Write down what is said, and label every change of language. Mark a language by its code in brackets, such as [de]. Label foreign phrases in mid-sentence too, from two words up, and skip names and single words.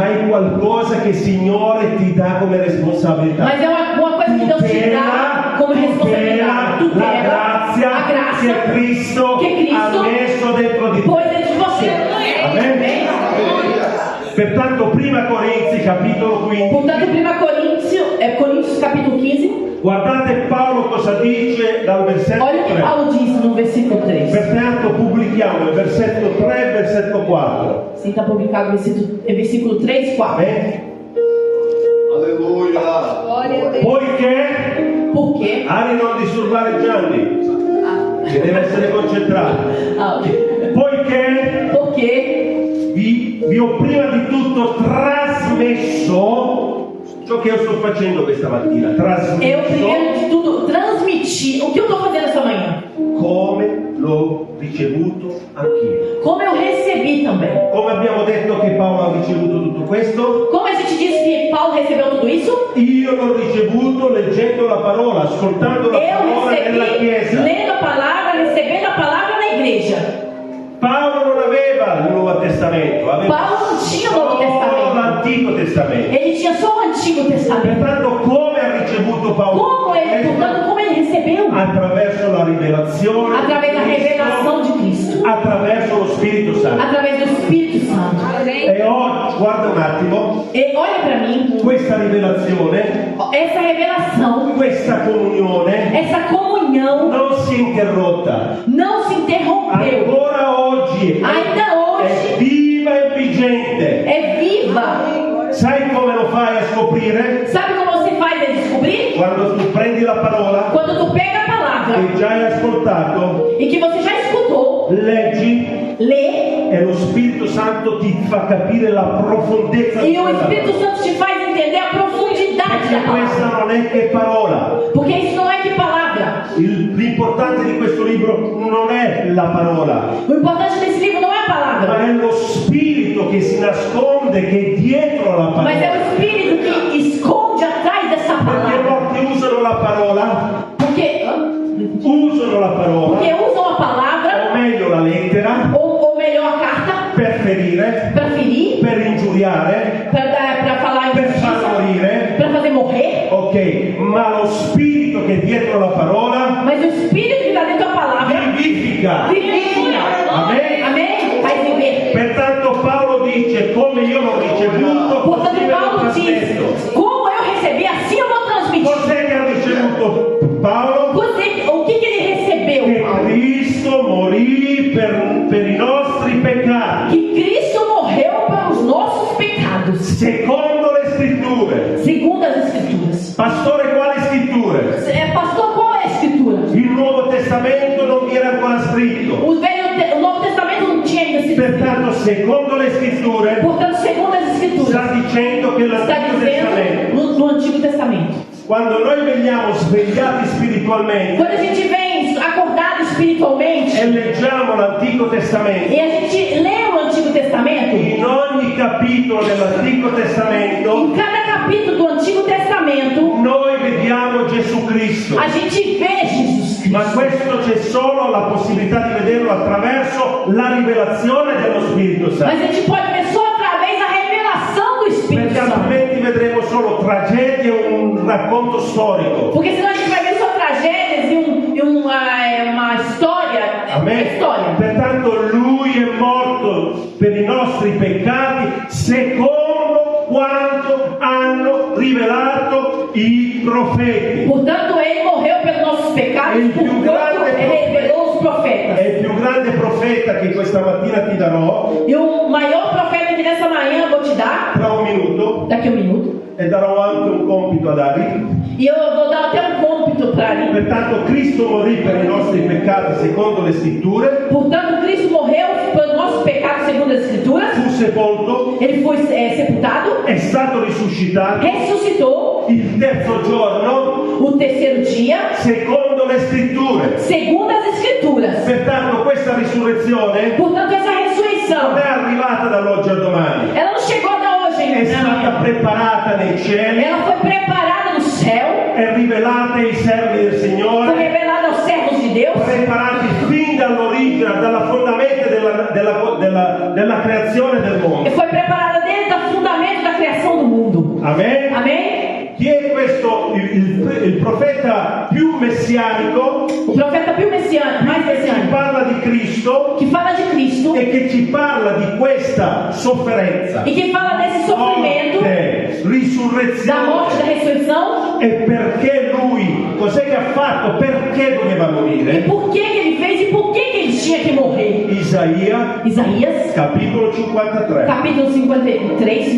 [it] ma è qualcosa che il Signore ti dà come responsabilità. [pt] mas é uma coisa que Deus te dá como responsabilidade. [it] la Tutela grazia [pt] a graça [it] che Cristo che Cristo ha messo dentro di te. [pt] pôs dentro de você. [it] Amen. [pt] Amém? [it] Pertanto, prima Corinzi, capitolo 15, [pt] Portanto, 1 Coríntios capítulo 15, [it] guardate Paolo cosa dice dal versetto [pt] olha o que 3. Paulo diz no versículo 3. [it] Pertanto, pubblichiamo il versetto 3 e il versetto 4. [pt] Sim, está publicado versículo 3 e 4. [it] Amen. Alleluia. [pt] Glória a Deus. [it] Poiché, [pt] Por quê? [it] Ari, non disturbare Gianni, che deve essere concentrato. Poiché [pt] Porque [it] vi ho prima di tutto trasmesso ciò che io sto facendo questa mattina. [pt] eu, [it] Trasmesso [pt] primeiro de tudo, transmiti o que eu estou fazendo essa manhã. [it] come l'ho ricevuto anch'io. [pt] Como eu recebi também. [it] Come abbiamo detto che Paolo ha ricevuto tutto questo? [pt] Como a gente disse que Paulo recebeu tudo isso? [it] Io l'ho ricevuto leggendo la parola, ascoltando la [pt] Eu [it] parola nella [pt] recebi [it] chiesa. [pt] lendo a palavra, recebendo a palavra na igreja. [it] Paolo non aveva il Nuovo Testamento, aveva [pt] Paulo non tinha o Nuovo [it] solo [pt] Testamento. [it] l'Antico Testamento. [pt] Ele tinha só o Antigo Testamento. [it] Pertanto, come ha ricevuto Paolo? [pt] Como ele, portanto, como ele recebeu? [it] Attraverso la rivelazione, [pt] Através da [it] di Cristo, [pt] revelação de Cristo. [it] attraverso lo Spirito Santo. [pt] Através do Espírito Santo. [it] E oggi, guarda un attimo, [pt] E olha para mim, [it] questa rivelazione [pt] essa revelação, [it] questa comunione [pt] essa comunhão [it] non si è interrotta. [pt] não se interrompeu. [it] Ancora oggi [pt] Ainda [it] è [pt] hoje [it] viva e vigente. [pt] é viva. [it] Sai come lo fai a scoprire? [pt] Sabe como você faz a descobrir? [it] Quando tu prendi la parola [pt] Quando tu pega a palavra [it] che già hai ascoltato, [pt] e que você já escutou, [it] leggi [pt] lê, [it] e lo Spirito Santo ti fa capire la profondezza di [pt] e o [it] quella [pt] Espírito [it] parola. [pt] Santo te faz entender a profundidade da [it] Perché [pt] palavra. [it] questa non è che parola. [pt] Porque isso não é que palavra. [it] L'importante di questo libro non è la parola, [pt] O importante desse livro não é a [it] ma [pt] palavra, [it] è lo spirito che si nasconde, che è dietro la [pt] mas é [it] parola. [pt] o Espírito que esconde atrás dessa [it] Perché [pt] palavra. [it] molti usano la parola, [pt] Porque [it] usano la parola, [pt] usam a palavra, [it] o meglio la lettera, [pt] ou melhor a carta, [it] per ferire, [pt] para ferir, [it] per ingiuriare, [pt] para falar [it] per far [pt] injustiça, [it] morire. [pt] para fazer morrer. [it] Ok, ma lo spirito che è dietro la parola [pt] Mas o Espírito que está dentro da palavra [it] vivifica. [pt] vivifica. Amém? Amém? Faz viver. [it] Pertanto Paolo dice, come io l'ho ricevuto, così [pt] Portanto, [it] ve lo [pt] Paulo diz: [it] trasmetto. [pt] como eu recebi, assim eu vou transmitir. [it] Cos'è che ha ricevuto Paolo? [pt] O que ele recebeu? [it] Che [pt] Paulo? [it] Cristo morì per i nostri peccati, [pt] Que Cristo morreu pelos nossos pecados, [it] secondo le scritture. [pt] segundo as Escrituras. [it] Pastore, quali scritture? [pt] Pastor, qual é a Escritura? [it] Il Nuovo Testamento non vi era ancora scritto. [pt] O Novo Testamento não tinha ainda sido escrito. [it] Pertanto, secondo le scritture, [pt] Portanto, segundo as Escrituras, [it] sta dicendo che [pt] está [it] l'Antico Testamento, [pt] dizendo no Antigo Testamento. [it] quando noi veniamo svegliati spiritualmente [pt] Quando a gente vem acordado espiritualmente [it] e leggiamo l'Antico Testamento, [pt] e a gente lê o Antigo Testamento, [it] in ogni capitolo dell'Antico Testamento [pt] em cada capítulo do Antigo Testamento, [it] noi vediamo Gesù Cristo. [pt] a gente vê Jesus [it] Ma [pt] Cristo. [it] questo c'è solo la possibilità di vederlo attraverso la rivelazione dello Spirito [pt] Mas [it] Santo. [pt] a gente pode ver só através da revelação do Espírito [it] Perché [pt] Santo. [it] altrimenti vedremo solo tragedie e un racconto storico. [pt] Porque senão a gente vai ver só tragédias e uma história. [it] Amen. [pt] História. [it] Pertanto lui è morto per i nostri peccati secondo quanto hanno rivelato i profeti. [pt] Portanto, ele morreu pelos nossos pecados, por quanto revelou os profetas. [it] È il più grande profeta che questa mattina ti darò [pt] E o maior profeta que nessa manhã eu vou te dar, [it] tra un minuto, [pt] daqui a 1 minuto, [it] e darò anche un compito ad Ari. [pt] e eu vou dar até um cômpito para ele. [it] Pertanto Cristo morì per i nostri peccati secondo le scritture, [pt] Portanto, Cristo morreu pelos nossos pecados segundo as Escrituras. [it] fu sepolto, [pt] Ele foi sepultado, [it] è stato risuscitato [pt] ressuscitou [it] il terzo giorno [pt] o terceiro dia, [it] secondo le scritture. [pt] segundo as Escrituras. [it] Pertanto questa risurrezione [pt] Portanto, essa ressurreição, [it] non è arrivata dall'oggi al domani, [pt] ela não chegou da hoje [it] è stata [pt] ainda. [it] preparata nei cieli, [pt] Ela foi preparada no céu, [it] è rivelata ai servi del [pt] foi [it] Signore, [pt] revelada aos servos de Deus, [it] preparati fin dall'origine, dalla fondamenta della creazione del [pt] e [it] mondo. [pt] foi preparada desde o fundamento da criação do mundo. [it] Amen? [pt] Amém? [it] Chi è questo? Il profeta più messianico [pt] O profeta più messiânico, mais [it] che ci [pt] messiânico, [it] parla di Cristo [pt] que fala de Cristo [it] e che ci parla di questa sofferenza, [pt] e que fala desse sofrimento, [it] morte, [pt] da [it] risurrezione. [pt] morte, da ressurreição, [it] E perché lui, cos'è che ha fatto? Perché doveva e morire? [pt] por que que ele fez e por que que ele tinha que morrer. [it] Isaia, [pt] Isaías, [it] capitolo 53. [pt] capítulo 53.